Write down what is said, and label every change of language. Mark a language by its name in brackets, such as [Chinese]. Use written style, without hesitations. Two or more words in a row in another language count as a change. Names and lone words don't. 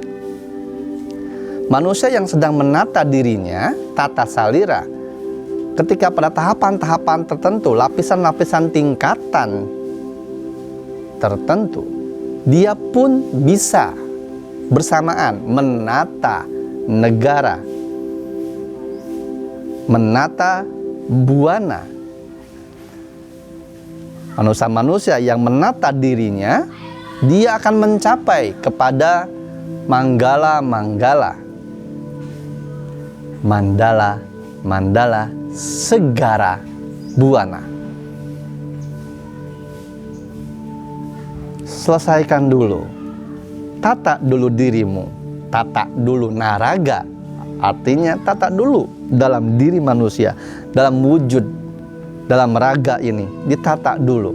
[Indonesian] Manusia yang sedang menata dirinya, tata salira, ketika pada tahapan-tahapan tertentu, lapisan-lapisan tingkatan tertentu, dia pun bisa bersamaan menata negara, menata buana. Manusia-manusia yang menata dirinya, dia akan mencapai kepada manggala-manggala, mandala-mandala, segara buana. Selesaikan dulu, tata dulu dirimu, tata dulu naraga, artinya tata dulu dalam diri manusia, dalam wujud, dalam raga ini ditata dulu.